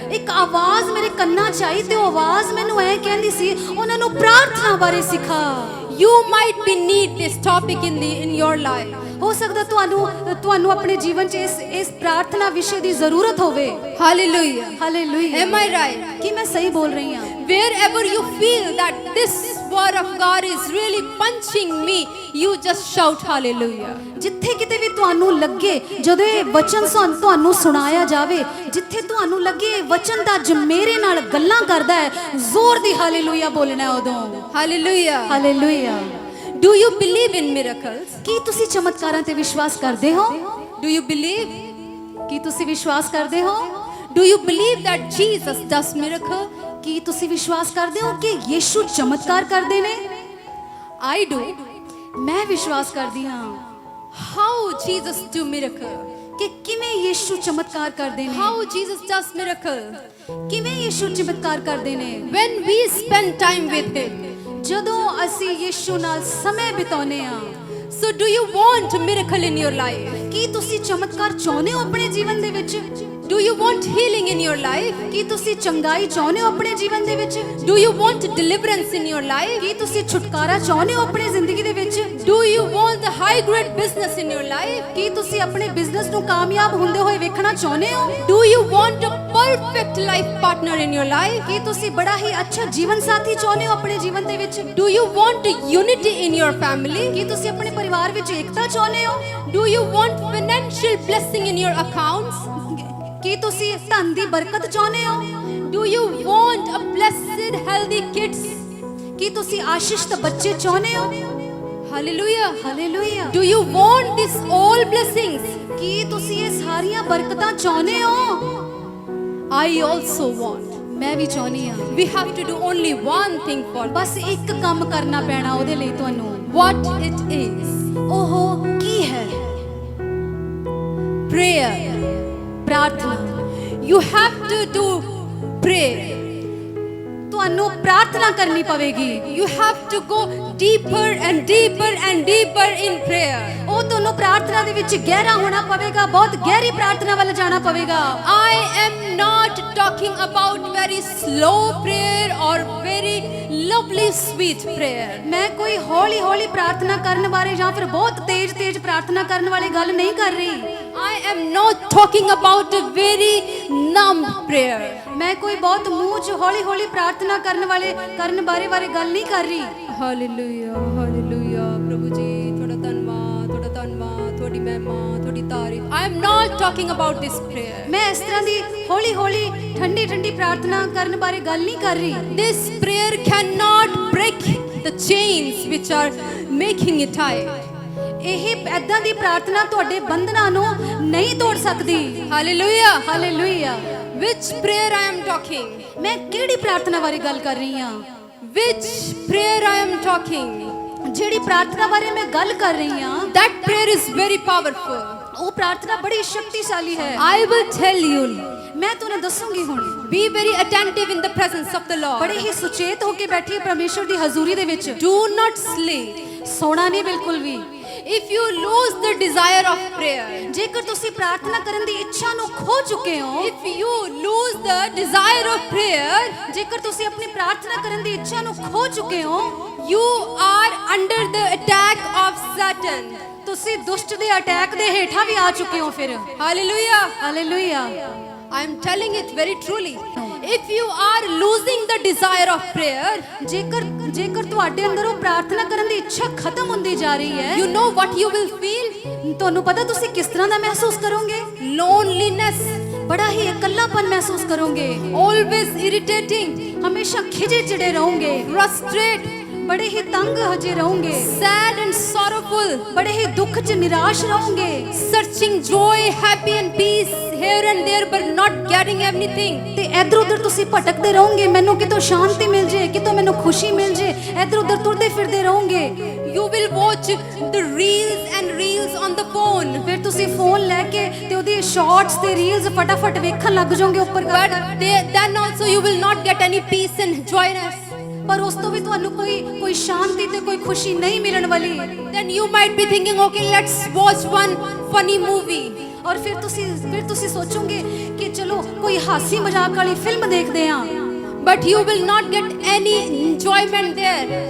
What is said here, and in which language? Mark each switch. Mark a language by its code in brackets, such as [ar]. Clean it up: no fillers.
[pa] ਇੱਕ ਆਵਾਜ਼ ਮੇਰੇ ਕੰਨਾਂ 'ਚ ਆਈ ਤੇ ਉਹ ਆਵਾਜ਼ ਮੈਨੂੰ ਐ ਕਹਿੰਦੀ ਸੀ ਉਹਨਾਂ ਨੂੰ ਪ੍ਰਾਰਥਨਾ ਬਾਰੇ ਸਿਖਾ। [en] You might be need this topic in your life. [pa] ਹੋ ਸਕਦਾ ਤੁਹਾਨੂੰ ਆਪਣੇ ਜੀਵਨ 'ਚ ਇਸ ਪ੍ਰਾਰਥਨਾ ਵਿਸ਼ੇ ਦੀ ਜ਼ਰੂਰਤ ਹੋਵੇ। [en] Hallelujah. [pa] Hallelujah. [en] Am I right? [pa] ਕੀ ਮੈਂ ਸਹੀ ਬੋਲ ਰਹੀ ਹਾਂ? [en] Wherever you feel that this word of God is really punching me, you just shout hallelujah. [pa] ਜਿੱਥੇ ਕਿਤੇ ਵੀ ਤੁਹਾਨੂੰ ਲੱਗੇ ਜਦੋਂ ਇਹ ਵਚਨ ਤੁਹਾਨੂੰ ਸੁਣਾਇਆ ਜਾਵੇ, ਜਿੱਥੇ ਤੁਹਾਨੂੰ ਲੱਗੇ ਇਹ ਵਚਨ ਤਾਂ ਅੱਜ ਮੇਰੇ ਨਾਲ ਗੱਲਾਂ ਕਰਦਾ ਹੈ, ਜ਼ੋਰ ਦੀ ਹਾਲੇਲੂਇਆ ਬੋਲਣਾ ਹੈ ਉਦੋਂ। [en] Hallelujah. [pa] Hallelujah. [en] Do you believe in miracles? [pa] ਕੀ ਤੁਸੀਂ ਚਮਤਕਾਰਾਂ ਤੇ ਵਿਸ਼ਵਾਸ ਕਰਦੇ ਹੋ? [en] Do you believe? [pa] ਕੀ ਤੁਸੀਂ ਵਿਸ਼ਵਾਸ ਕਰਦੇ ਹੋ? [en] Do you believe that Jesus does miracle? [pa] ਕੀ ਤੁਸੀਂ ਵਿਸ਼ਵਾਸ ਕਰਦੇ ਹੋ ਕਿ ਯੀਸ਼ੂ ਚਮਤਕਾਰ ਕਰਦੇ ਨੇ? [en] I do. [pa] ਮੈਂ ਵਿਸ਼ਵਾਸ ਕਰਦੀ ਹਾਂ। [en] How Jesus do miracle? [pa] ਕਿ ਕਿਵੇਂ ਯੀਸ਼ੂ ਚਮਤਕਾਰ ਕਰਦੇ ਨੇ? [en] How Jesus does miracle? [pa] ਕਿਵੇਂ ਯੀਸ਼ੂ ਚਮਤਕਾਰ ਕਰਦੇ ਨੇ? [en] When we spend time with him. [pa] ਜਦੋਂ ਅਸੀਂ ਯੀਸ਼ੂ ਨਾਲ ਸਮੇਂ ਬਿਤਾਉਂਦੇ ਹਾਂ। [en] So do you want a miracle in your life? [pa] ਕੀ ਤੁਸੀਂ ਚਮਤਕਾਰ ਚਾਹੁੰਦੇ ਹੋ ਆਪਣੇ ਜੀਵਨ ਦੇ ਵਿੱਚ? [en] Do you want healing in your life? [pa] ਕੀ ਤੁਸੀਂ ਚੰਗਾਈ ਚਾਹੁੰਦੇ ਹੋ ਆਪਣੇ ਜੀਵਨ ਦੇ ਵਿੱਚ? [en] Do you want deliverance in your life? [pa] ਕੀ ਤੁਸੀਂ ਛੁਟਕਾਰਾ ਚਾਹੁੰਦੇ ਹੋ ਆਪਣੀ ਜ਼ਿੰਦਗੀ ਦੇ ਵਿੱਚ? [en] Do you want the high grade business in your life? [pa] ਕੀ ਤੁਸੀਂ ਆਪਣੇ ਬਿਜ਼ਨਸ ਨੂੰ ਕਾਮਯਾਬ ਹੁੰਦੇ ਹੋਏ ਵੇਖਣਾ ਚਾਹੁੰਦੇ ਹੋ? [en] Do you want a perfect life partner in your life? [pa] ਕੀ ਤੁਸੀਂ ਬੜਾ ਹੀ ਅੱਛਾ ਜੀਵਨ ਸਾਥੀ ਚਾਹੁੰਦੇ ਹੋ ਆਪਣੇ ਜੀਵਨ ਦੇ ਵਿੱਚ? [en] Do you want unity in your family? [pa] ਕੀ ਤੁਸੀਂ ਆਪਣੇ ਪਰਿਵਾਰ ਵਿੱਚ ਏਕਤਾ ਚਾਹੁੰਦੇ ਹੋ? [en] Do you want financial blessing in your accounts? [pa] ਕੀ ਤੁਸੀਂ ਧਨ ਦੀ ਬਰਕਤ ਚਾਹੁੰਦੇ ਹੋ? [en] Do you want a blessed healthy kids? [pa] ਕੀ ਤੁਸੀਂ ਆਸ਼ੀਸ਼ਿਤ ਬੱਚੇ ਚਾਹੁੰਦੇ ਹੋ? [en] Hallelujah. [pa] Hallelujah. [en] Do you want this all blessings? [pa] ਕੀ ਤੁਸੀਂ ਇਹ ਸਾਰੀਆਂ ਬਰਕਤਾਂ ਚਾਹੁੰਦੇ ਹੋ? [en] I also want. [pa] ਮੈਂ ਵੀ ਚਾਹੁੰਦੀ ਹਾਂ। [en] We have to do only one thing for this. [pa] ਬਸ ਇੱਕ ਕੰਮ ਕਰਨਾ ਪੈਣਾ ਉਹਦੇ ਲਈ ਤੁਹਾਨੂੰ। [en] What it is? [pa] ਉਹ ਕੀ ਹੈ? [en] Prayer. [pa] ਪ੍ਰਾਰਥਨਾ। [en] You have to do prayer. [pa] ਤੁਹਾਨੂੰ ਪ੍ਰਾਰਥਨਾ ਕਰਨੀ ਪਵੇਗੀ। [en] You have to go deeper and deeper and deeper in prayer. [pa] ਉਹ ਤੁਹਾਨੂੰ ਪ੍ਰਾਰਥਨਾ ਦੇ ਵਿੱਚ ਗਹਿਰਾ ਹੋਣਾ ਪਵੇਗਾ, ਬਹੁਤ ਗਹਿਰੀ ਪ੍ਰਾਰਥਨਾ ਵੱਲ ਜਾਣਾ ਪਵੇਗਾ। [en] I am not talking about very slow prayer or very lovely sweet prayer. [pa] ਮੈਂ ਕੋਈ ਹੌਲੀ ਹੌਲੀ ਪ੍ਰਾਰਥਨਾ ਕਰਨ ਬਾਰੇ ਜਾਂ ਫਿਰ ਬਹੁਤ ਤੇਜ਼ ਤੇਜ਼ ਪ੍ਰਾਰਥਨਾ ਕਰਨ ਵਾਲੀ ਗੱਲ ਨਹੀਂ ਕਰ ਰਹੀ। [en] I am not talking about a very numb prayer. [pa] ਮੈਂ ਕੋਈ ਬਹੁਤ ਮੂੰਹ 'ਚ ਹੌਲੀ ਹੌਲੀ ਪ੍ਰਾਰਥਨਾ ਕਰਨ ਬਾਰੇ ਗੱਲ ਨਹੀਂ ਕਰ ਰਹੀ। [en] Hallelujah, hallelujah. [pa] ਪ੍ਰਭੂ ਜੀ ਤੁਹਾਡਾ ਧੰਨਵਾਦ, ਤੁਹਾਡੀ ਮਹਿਮਾ, ਤੁਹਾਡੀ ਤਾਰੀਫ. [en] I am not talking about this prayer. [pa] ਮੈਂ ਇਸ ਤਰ੍ਹਾਂ ਦੀ ਹੌਲੀ ਹੌਲੀ ਠੰਡੀ ਠੰਡੀ ਪ੍ਰਾਰਥਨਾ ਕਰਨ ਬਾਰੇ ਗੱਲ ਨਹੀਂ ਕਰ ਰਹੀ। [en] This prayer cannot break the chains which are making it tight. [pa] ਇਹ ਐਦਾਂ ਦੀ ਪ੍ਰਾਰਥਨਾ ਤੁਹਾਡੇ ਬੰਧਨਾਂ ਨੂੰ ਨਹੀਂ ਤੋੜ ਸਕਦੀ। [en] Hallelujah. [pa] Hallelujah. [en] Which prayer I am talking? [pa] ਮੈਂ ਕਿਹੜੀ ਪ੍ਰਾਰਥਨਾ ਬਾਰੇ ਗੱਲ ਕਰ ਰਹੀ ਹਾਂ? [en] Which prayer I am talking? [pa] ਜਿਹੜੀ ਪ੍ਰਾਰਥਨਾ ਬਾਰੇ ਮੈਂ ਗੱਲ ਕਰ ਰਹੀ ਹਾਂ, [en] That prayer is very powerful. [pa] ਉਹ ਪ੍ਰਾਰਥਨਾ ਬੜੀ ਸ਼ਕਤੀਸ਼ਾਲੀ ਹੈ। [en] I will tell you. [pa] ਮੈਂ ਤੁਹਾਨੂੰ ਦੱਸੂਗੀ ਹੁਣ। [en] Be very attentive in the presence of the Lord. [pa] ਬੜੇ ਹੀ ਸੁਚੇਤ ਹੋ ਕੇ ਬੈਠੀ ਪਰਮੇਸ਼ਰ ਦੀ ਹਜ਼ੂਰੀ ਦੇ ਵਿੱਚ। [en] Do not sleep. [pa] ਸੋਣਾ ਨਹੀਂ ਬਿਲਕੁਲ ਵੀ। [en] If you lose the desire of prayer, [pa] ਜੇਕਰ ਤੁਸੀਂ ਪ੍ਰਾਰਥਨਾ ਕਰਨ ਦੀ ਇੱਛਾ ਨੂੰ ਖੋ ਚੁੱਕੇ ਹੋ, [en] if you lose the desire of prayer, [pa] ਜੇਕਰ ਤੁਸੀਂ ਆਪਣੀ ਪ੍ਰਾਰਥਨਾ ਕਰਨ ਦੀ ਇੱਛਾ ਨੂੰ ਖੋ ਚੁੱਕੇ ਹੋ, [en] you are under the attack of Satan. [pa] ਤੁਸੀਂ ਦੁਸ਼ਟ ਦੇ ਅਟੈਕ ਦੇ ਹੇਠਾਂ ਵੀ ਆ ਚੁੱਕੇ ਹੋ ਫਿਰ। [en] Hallelujah. [pa] Hallelujah. [en] I am telling it very truly. If you are losing the desire of prayer, [pa] ਜੇਕਰ ਤੁਹਾਡੇ ਅੰਦਰ ਉਹ ਪ੍ਰਾਰਥਨਾ ਕਰਨ ਦੀ ਇੱਛਾ ਖਤਮ ਹੁੰਦੀ ਜਾ ਰਹੀ ਹੈ, [en] you know what you will feel? [pa] ਤੁਹਾਨੂੰ ਪਤਾ ਤੁਸੀਂ ਕਿਸ ਤਰ੍ਹਾਂ ਦਾ ਮਹਿਸੂਸ ਕਰੋਗੇ? [en] Loneliness. [pa] ਬੜਾ ਹੀ ਇਕੱਲਾਪਨ ਮਹਿਸੂਸ ਕਰੋਗੇ। [en] Always irritating. [pa] ਹਮੇਸ਼ਾ ਖਿਜੇ ਚਿੜੇ ਰਹੋਗੇ। [en] Frustrated. [pa] ਬੜੇ ਹੀ ਤੰਗ ਹਜੇ ਰਹੋਗੇ। [en] Sad and sorrowful. [pa] ਬੜੇ ਹੀ ਦੁੱਖ 'ਚ ਨਿਰਾਸ਼ ਰਹੋਗੇ। [en] Searching joy, happy and peace here and there but not getting anything. [pa] ਤੇ ਇੱਧਰ ਉੱਧਰ ਤੁਸੀਂ ਭਟਕਦੇ ਰਹੋਗੇ, ਮੈਨੂੰ ਕਿਤੋਂ ਸ਼ਾਂਤੀ ਮਿਲ ਜੇ, ਕਿਤੋਂ ਮੈਨੂੰ ਖੁਸ਼ੀ ਮਿਲ ਜੇ, ਇੱਧਰ ਉੱਧਰ ਤੁਰਦੇ ਫਿਰਦੇ ਰਹੋਗੇ। [en] You will watch the reels and reels on the phone. [pa] ਫਿਰ ਤੁਸੀਂ ਫੋਨ ਲੈ ਕੇ ਤੇ ਉਹਦੀ ਸ਼ਾਰਟਸ ਤੇ ਰੀਲਸ ਫਟਾਫਟ ਵੇਖਣ ਲੱਗ ਜਾਓਗੇ ਉੱਪਰ [en] But then also you will not get any peace and joyness. [pa] ਪਰ ਉਸ ਤੋਂ ਵੀ ਤੁਹਾਨੂੰ ਕੋਈ ਸ਼ਾਂਤੀ ਤੇ ਕੋਈ ਖੁਸ਼ੀ ਨਹੀਂ ਮਿਲਣ ਵਾਲੀ। [en] Then you might be thinking, okay, let's watch one funny movie. [pa] ਔਰ ਫਿਰ ਤੁਸੀਂ ਸੋਚੋਗੇ ਕਿ ਚਲੋ ਕੋਈ ਹਾਸੀ ਮਜ਼ਾਕ ਵਾਲੀ ਫਿਲਮ ਦੇਖਦੇ ਹਾਂ, [en] but you will not get any enjoyment there.